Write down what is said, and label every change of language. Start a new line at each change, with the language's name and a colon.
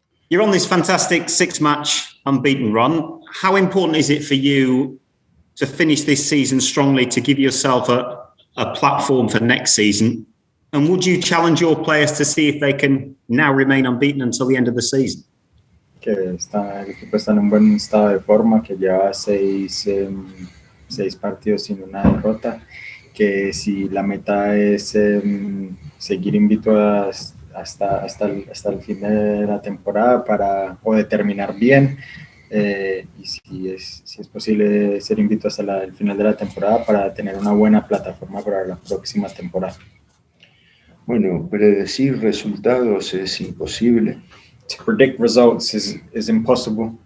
English: You're on this fantastic 6-match unbeaten run. How important is it for you to finish this season strongly to give yourself a platform for next season? And would you challenge your players to see if they can now remain unbeaten until the end of the season?
Spanish: Que el equipo está en un buen estado de forma, que lleva 6 partidos sin una derrota, que si la meta es seguir invicto hasta el fin de la temporada o terminar bien, y si es posible ser invicto hasta el final de la temporada para tener una buena plataforma para la próxima temporada. Bueno, predecir resultados es imposible.
English: To predict results is impossible.